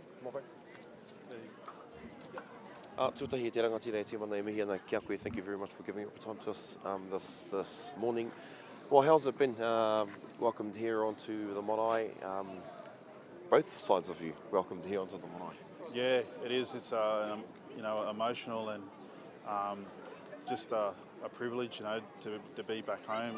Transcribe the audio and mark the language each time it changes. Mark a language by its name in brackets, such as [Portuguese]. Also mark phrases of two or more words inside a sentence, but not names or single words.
[Māori] Tahi, Te Rangi, Timana, mihi ana kia koe. [English] Thank you very much for giving up your time to us this morning. Well, how's it been? Welcomed here onto the marae. Both sides of you welcomed here onto the marae. Yeah, it is. It's emotional and just a privilege, to be back home.